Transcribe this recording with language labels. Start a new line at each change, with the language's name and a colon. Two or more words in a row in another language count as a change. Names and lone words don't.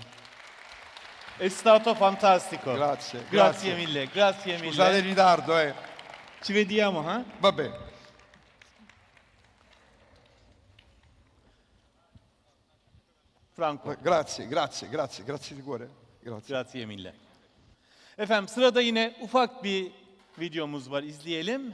Italian: È stato fantastico. Grazie. Grazie mille, grazie mille. Scusate il ritardo, Ci vediamo, eh? Va bene. Franco. Grazie di cuore. Grazie. Grazie mille.
Turkish: Efendim sırada yine ufak bir videomuz var, izleyelim.